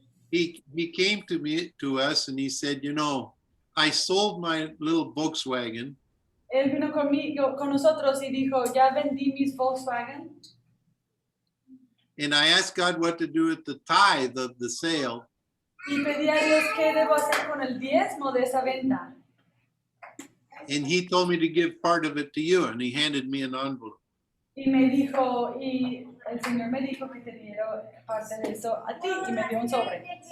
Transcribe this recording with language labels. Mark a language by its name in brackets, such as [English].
[English] he came to us and he said, you know, I sold my little Volkswagen. [Spanish] Él vino con nosotros y dijo, ya vendí mis Volkswagen. [English] And I asked God what to do with the tithe of the sale. [Spanish] Y pedí a Dios qué debo hacer con el diezmo de esa venta. [English] And he told me to give part of it to you, and he handed me an envelope. [Spanish] Y me dijo, y el Señor me dijo que te diera parte de eso a ti, y me dio un sobre.